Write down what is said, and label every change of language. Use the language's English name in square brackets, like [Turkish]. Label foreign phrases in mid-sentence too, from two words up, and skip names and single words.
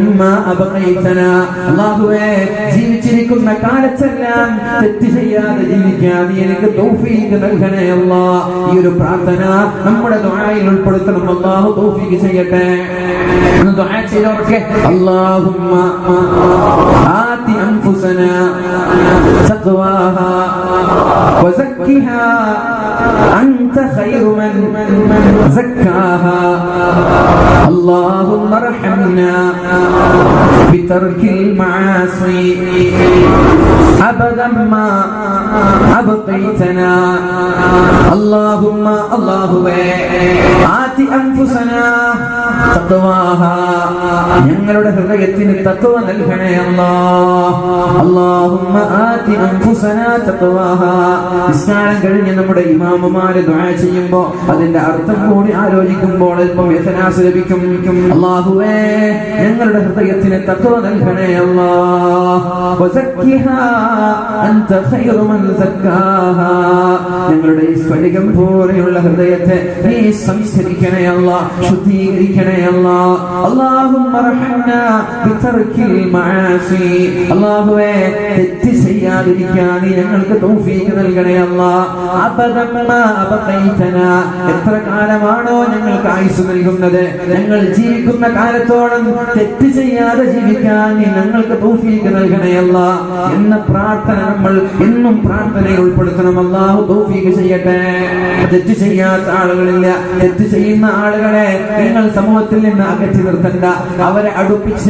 [Arabic] ما أبقيتنا [Malayalam] അല്ലാഹുവേ ജീവിച്ചിരിക്കുന്ന കാലത്തെല്ലാം തെറ്റ് ചെയ്യാതെ ജീവിക്കാൻ നീ എനിക്ക് തൗഫീഖ് നൽകണേ അല്ലാഹ് ഈ ഒരു പ്രാർത്ഥന നമ്മുടെ ദുആയിൽ ഉൾപ്പെടുത്തണം അല്ലാഹു തൗഫീഖ് ചെയ്യട്ടെ എന്ന് ദുആ ചെയ്തവർക്ക് [Arabic] اللهم آت أنفسنا تقواها وزكها أنت خير من زكاها اللهم ارحمنا بترك المعاصي أبدا ما أبقيتنا اللهم آت أنفسنا تقواها [Malayalam] ഞങ്ങളുടെ ഹൃദയത്തിന് തഖ്വ നൽകണേ [Arabic] اللهم آت أنفسنا تقواها [Malayalam] നിസ്കാരം കഴിഞ്ഞ് നമ്മുടെ ഇമാമുമാര് ദുആ ചെയ്യുമ്പോൾ അതിന്റെ അർത്ഥം കൂടി ആലോചിക്കുമ്പോൾ അല്പം യഥനാസ് ലഭിക്കും അല്ലാഹുവേ ഞങ്ങളുടെ ഹൃദയത്തിന് തഖ്വ നൽകണേ അല്ലാഹ് [Arabic] وزكها أنت خير من زكاها [Malayalam] ഞങ്ങളുടെ ഈ സ്ഫടികം പോലെയുള്ള ഹൃദയത്തെ നീ സംസ്കരിക്കണേ അല്ലാഹ് ശുദ്ധീകരിക്കണേ അല്ലാഹ് [Arabic] اللهم ارحمنا بترك المعاصي [Malayalam] അല്ലാഹുവേ തെറ്റ് ചെയ്യാതിരിക്കാൻ നീ ഞങ്ങൾക്ക് തൗഫീഖ് നൽകണേ അല്ലാഹ് [Arabic] أبدا ما أبقيتنا [Malayalam] എത്ര കാലമാണോ ഞങ്ങൾക്ക് ആയുസ് നൽകുന്നത് ഞങ്ങൾ ജീവിക്കുന്ന കാലത്തോളം തെറ്റ് ചെയ്യാതെ ജീവിക്കാൻ നീ ഞങ്ങൾക്ക് തൗഫീഖ് നൽകണേ അല്ലാഹ് എന്ന പ്രാർത്ഥന നമ്മൾ എന്നും പ്രാർത്ഥനയിൽ ഉൾപ്പെടുത്തണം അല്ലാഹു തൗഫീഖ് ചെയ്യട്ടെ തെറ്റ് ചെയ്യാത്ത ആളുകളില്ല തെറ്റ് ചെയ്യുന്ന ആളുകളെ നിങ്ങൾ സമൂഹത്തിൽ നിന്ന് അകറ്റി നിർത്തണ്ട അവരെ അടുപ്പിച്ച്